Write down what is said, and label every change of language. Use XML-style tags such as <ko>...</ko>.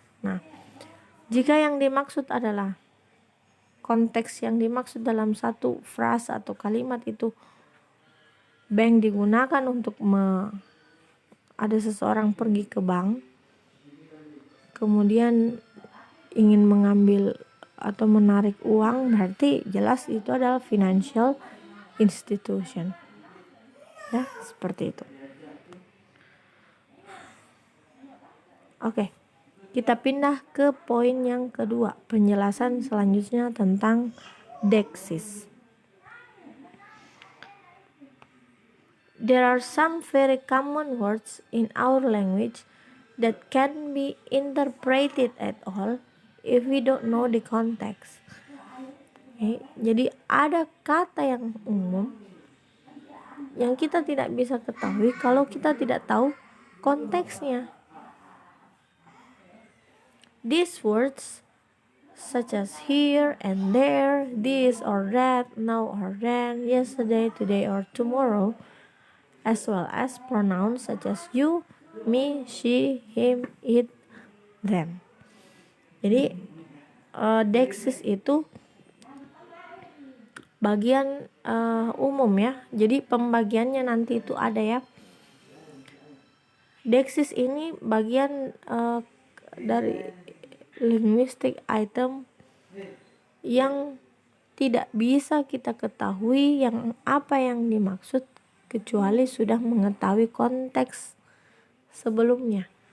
<id>Nah, jika yang dimaksud adalah konteks yang dimaksud dalam satu frase atau kalimat itu bank digunakan untuk ada seseorang pergi ke bank, kemudian ingin mengambil atau menarik uang, berarti jelas itu adalah</id> <en>financial institution,</en> <id>ya, seperti itu. Oke, kita pindah ke poin yang kedua, penjelasan selanjutnya tentang Dexis.</id> <en>There are some very common words in our language that can be interpreted at all if we don't know the context. Okay?</en> <id>Jadi ada kata yang umum yang kita tidak bisa ketahui kalau kita tidak tahu konteksnya.</id> <en>These words such as here and there, this or that, now or then, yesterday, today or tomorrow, as well as pronouns such as you, me, she, him, it, them.</en> <id>Jadi Dexis itu bagian umum ya. Jadi pembagiannya nanti itu ada ya. Dexis ini bagian dari linguistic item yang tidak bisa kita ketahui yang apa yang dimaksud kecuali sudah mengetahui konteks sebelumnya.</id>